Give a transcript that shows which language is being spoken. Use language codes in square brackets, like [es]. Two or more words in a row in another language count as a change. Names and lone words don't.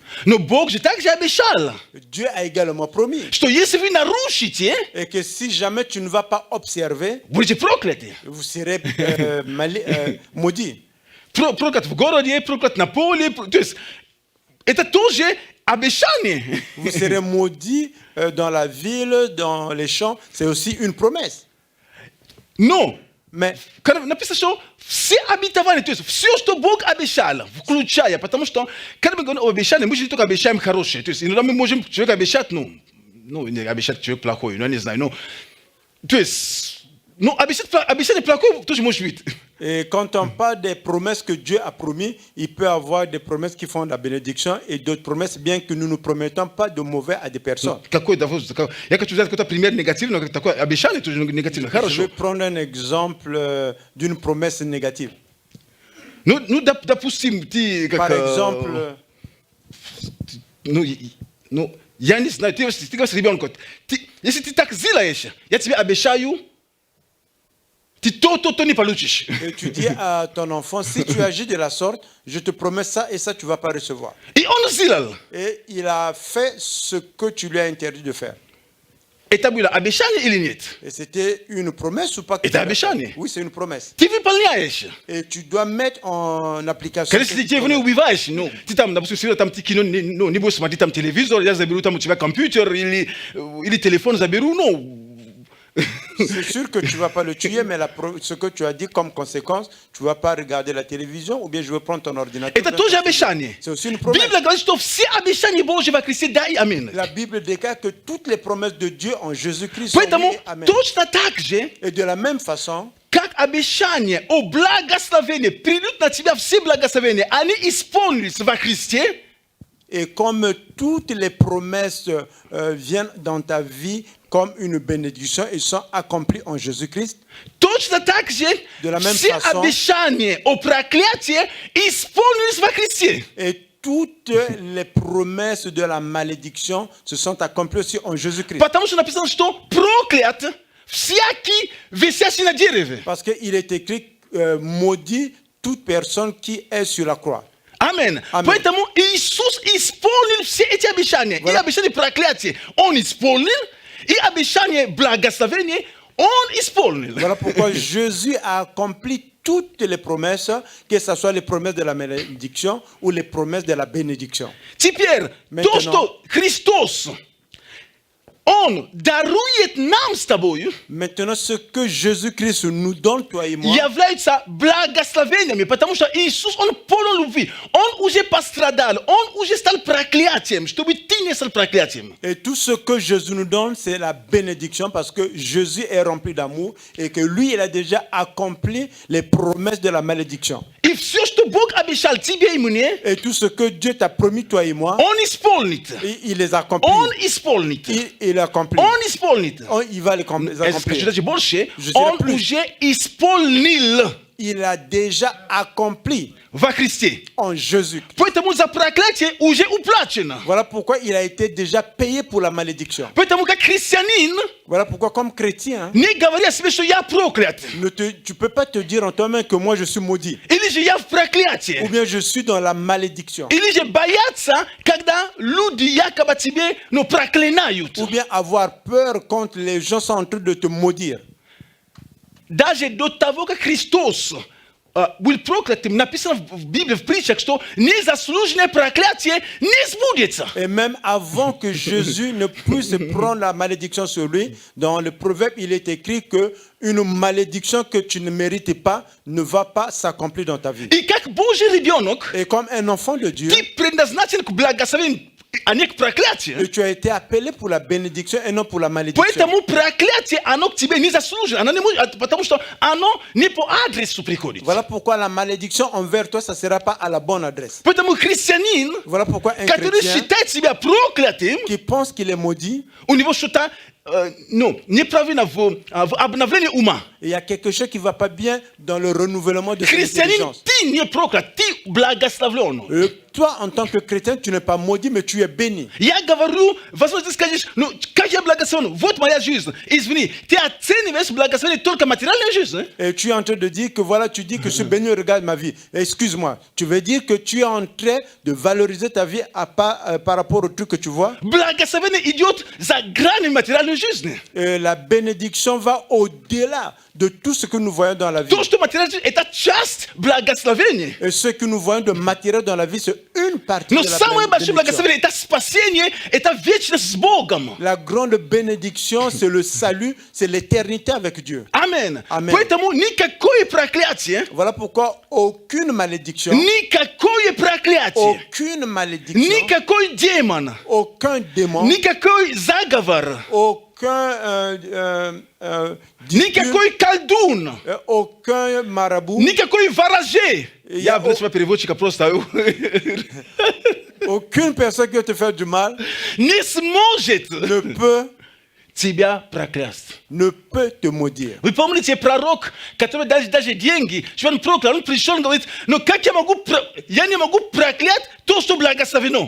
[ru] Но Бог же также обещал, [fr] Dieu a également promis. [ru] что если вы нарушите, [fr] Et que si jamais tu ne vas pas observer, [ru] будете прокляты. [fr] vous serez maudits. [ru] Проклят в городе, проклят на поле. То есть это тоже обещание. [fr] Vous serez maudits dans la ville, dans les champs. C'est aussi une promesse. [ru] Но, [fr] Mais [ru] когда написано, что все обетования, то есть все, что Бог обещал, включая, потому что, когда мы говорим об обещании, мы же не только обещаем хорошее. То есть иногда мы можем человека обещать, не обещать человек плохой, я не знаю, то есть, обещание плохое тоже может быть. [fr] et quand on parle des promesses que Dieu a promis, il peut y avoir des promesses qui font la bénédiction et d'autres promesses, bien que nous ne promettons pas de mauvais à des personnes. [ru] Я хочу взять какой-то пример негативный, но такое обещание тоже негативно. [fr] Je [ru] Хорошо. [fr] vais prendre un exemple d'une promesse négative. [ru] Ну, допустим, ты как... [fr] Par exemple, [ru] я не знаю, ты говоришь ребенку, если ты так сделаешь, я тебе обещаю, ты то не получишь. [fr] et tu dis à ton enfant, si tu agis de la sorte, je te promets ça et ça, tu ne vas pas recevoir. [ru] И он сделал. [fr] Et il a fait ce que tu lui as interdit de faire. [ru] Это было обещание или нет? [fr] Et c'était une promesse ou pas? [ru] Это обещание. [fr] Oui, c'est une promesse. [ru] Ты выполняешь. [fr] Et tu dois mettre en application. [ru] Когда ты тебе убиваешь, ты там, допустим, там ты кино, не будешь смотреть там телевизор, я заберу там у тебя компьютер или телефон заберу, [fr] C'est sûr que tu ne vas pas le tuer, mais ce que tu as dit comme conséquence, tu ne vas pas regarder la télévision ou bien je vais prendre ton ordinateur. [ru] Это тоже обещание. [fr] C'est aussi une promesse. [ru] Библия говорит, что все обещания Божьи во Христе да и аминь. [fr] La Bible déclare que toutes les promesses de Dieu en Jésus-Christ sont [ru] Поэтому [fr] oui et amen. [ru] точно так же, [fr] Et de la même façon, [ru] как обещание о благословении придут на тебя все благословения, они исполнились во Христе. [fr] et comme toutes les promesses viennent dans ta vie comme une bénédiction et sont accomplies en Jésus-Christ, [ru] Точно так же [fr] De la même [ru] все [fr] façon. [ru] обещания о проклятии исполнились во Христе. [fr] et toutes les promesses de la malédiction se sont accomplies aussi en Jésus-Christ. [ru] Потому что написано, что проклят всякий висящий на дереве. [fr] Parce qu'il est écrit, maudit toute personne qui est sur la croix. [ru] Аминь. Аминь. Поэтому Иисус исполнил все эти обещания. И обещание проклятия Он исполнил, и обещание благословения Он исполнил. [fr] Voilà pourquoi Jésus a accompli toutes les promesses, que ce soit les promesses de la malédiction ou les promesses de la bénédiction. [ru] Теперь, [fr] Maintenant. [ru] то, что Христос, Он дарует нам с тобою, [fr] Maintenant, ce que Jésus-Christ nous donne, toi et moi, [ru] являются благословениями, потому что Иисус, Он полон любви. Он уже пострадал, Он уже стал проклятием, чтобы ты не стал проклятием. [fr] et tout ce que Jésus nous donne, c'est la bénédiction parce que Jésus est rempli d'amour et que lui, il a déjà accompli les promesses de la malédiction. [ru] И все, что Бог обещал тебе и мне, [fr] Et tout ce que Dieu t'a promis, toi et moi, [ru] Он исполнит. [fr] il les accomplit. [ru] Он исполнит. [fr] Il accomplit. [ru] Он исполнит. [fr] Il va les accomplir. [ru] Скажите больше, [fr] Je dirais [ru] Он [fr] plus. [ru] уже исполнил [fr] Il a déjà accompli [ru] во Христе. [fr] en Jésus. [ru] Поэтому за проклятие уже уплачено. [fr] Voilà pourquoi il a été déjà payé pour la malédiction. [ru] Поэтому как христианин, [fr] Voilà pourquoi comme chrétien, [ru] не говори о себе, что я проклят. [fr] tu peux pas te dire en toi-même que moi je suis maudit. [ru] Или же я в [fr] Ou [ru] проклятии. [fr] bien je suis dans la malédiction. [ru] Или же бояться, когда люди якобы тебе, проклинают. [fr] Ou bien avoir peur quand les gens sont en train de te maudire. [ru] Даже до того, как Христос был проклятым, написано в Библии, в притчах, что незаслуженное проклятие не сбудется. [fr] Et même avant que Jésus ne puisse prendre la malédiction sur lui, dans le proverbe, il est écrit que une malédiction que tu ne mérites pas ne va pas s'accomplir dans ta vie. [ru] И как Божий ребенок, [fr] Et comme un enfant de Dieu, [ru] ты предназначен к благословению, а не к проклятию. [fr] et tu as été appelé pour la bénédiction et non pour la malédiction. [ru] Поэтому проклятие, оно к тебе не заслужено. Оно не может, потому что оно не по адресу приходит. [fr] Voilà pourquoi la malédiction envers toi, ça ne sera pas à la bonne adresse. [ru] Поэтому христианин, [fr] Voilà pourquoi un [ru] который [fr] chrétien [ru] считает себя проклятым, [fr] qui pense qu'il est maudit, [ru] у него что-то неправильно в обновлении ума. [fr] il y a quelque chose qui ne va pas bien dans le renouvellement de son [ru] Христианин, [fr] intelligence. [ru] ты не проклят, ты благословлен. [fr] toi, en tant que chrétien, tu n'es pas maudit, mais tu es béni. [ru] Я говорю, возможно, ты скажешь, ну, как я благословен? Вот моя жизнь. Извини, ты оцениваешь благословение только материальную жизнь? [fr] Et tu es en train de dire que voilà, tu dis que je suis béni, regarde ma vie. Excuse-moi, tu veux dire que tu es en train de valoriser ta vie par rapport au truc que tu vois? [ru] Благословение идет за грани материальной жизни. [fr] Et la bénédiction va au-delà de tout ce que nous voyons dans la vie. [ru] То, что материальная жизнь, это часть благословения. [fr] Et ce que nous voyons de matériel dans la vie, c'est une partie [ru] Но [fr] de la [ru] самое большое [fr] bénédiction. [ru] благословение – это спасение, это вечность с Богом. [fr] La grande bénédiction, c'est le salut, c'est l'éternité avec Dieu. [ru] Амен. Амен. Поэтому никакое проклятие, [fr] Voilà pourquoi aucune malédiction, [ru] никакое проклятие, [fr] aucune malédiction, [ru] никакой демон, [fr] aucun démon, [ru] никакой заговор, [fr] aucun discute, [ru] никакой колдун, [fr] aucun marabout, [ru] никакой ворожей. Я Я, блядь, переводчика просто [fr] aucune personne qui va te faire du mal [ru] не сможет [fr] ne peut [ru] тебя проклясть. [fr] te maudire. [ru] Вы помните пророк, который даже деньги, что он проклял, он пришел и говорит, но как я не могу проклять то, что благословено.